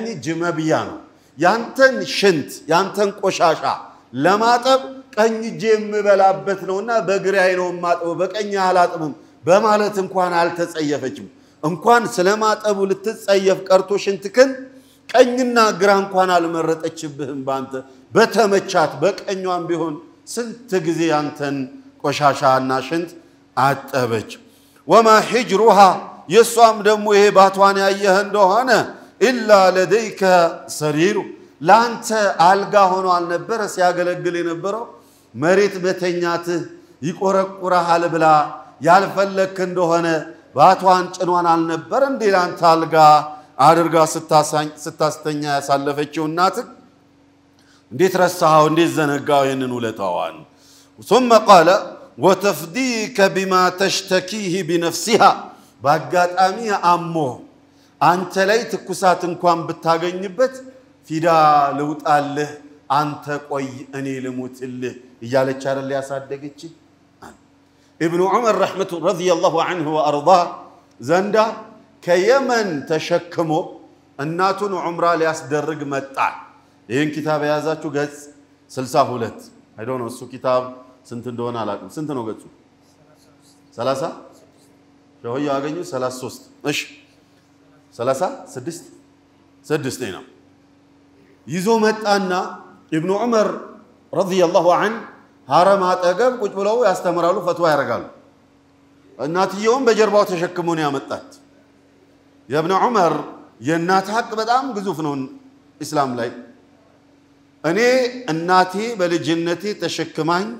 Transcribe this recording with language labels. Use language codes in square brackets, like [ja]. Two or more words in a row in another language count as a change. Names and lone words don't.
[am] እጅ መብያ ነው ያንተን ሽንት ያንተን ቆሻሻ ለማጠብ ቀኝ እጄ የምበላበት ነውና በግራዬ ነው ማጠው በቀኝ አላጥብም በማለት እንኳን አልተጸየፈችም እንኳን ስለማጠቡ ልትጸየፍ ቀርቶ ሽንትክን ቀኝና ግራ እንኳን አልመረጠችብህም ባንተ በተመቻት በቀኛም ቢሆን ስንት ጊዜ አንተን ቆሻሻና ሽንት አጠበች [ar] وما حجرها [am] የሷም ደግሞ ይሄ ባቷን ያየህ እንደሆነ [ar] إلا لديك سرير [am] ላንተ አልጋ ሆኖ አልነበረ ሲያገለግል የነበረው መሬት በተኛት ይቆረቁራል ብላ ያልፈለክ እንደሆነ ባቷን ጭኗን አልነበረ እንዴ ላንተ አልጋ አድርጋ ስታስተኛ ያሳለፈችው እናት እንዴት ረሳው እንዴት ዘነጋው ይሄንን ውለታዋን [ar] ثم قال وتفديك بما تشتكيه بنفسها [am] ባጋጣሚ አሞ አንተ ላይ ትኩሳት እንኳን ብታገኝበት ፊዳ ለውጣልህ አንተ ቆይ እኔ ልሙትልህ እያለች አይደል ያሳደገች [ar] ابن عمر رحمه رضي الله عنه وارضاه [am] ዘንዳ ከየመን ተሸክሞ እናቱን ዑምራ ሊያስደርግ መጣ ይሄን ኪታብ ያዛችሁ ገጽ 62 [en] I don't know [am] እሱ ኪታብ ስንት እንደሆነ አላውቅም ስንት ነው ገጹ 30 ሸሆያ ያገኙ 33 እሺ 36 ነው ይዞ መጣና ኢብኑ ዑመር [ar] رضي الله عنه [am] ሐረም አጠገብ ቁጭ ብለው ያስተምራሉ ፈትዋ ያረጋሉ እናትየውም በጀርባው ተሸክሞ ነው ያመጣት የኢብኑ ዑመር የእናት ሐቅ በጣም ግዙፍ ነው እስላም ላይ እኔ እናቴ በልጅነቴ ተሸክማኝ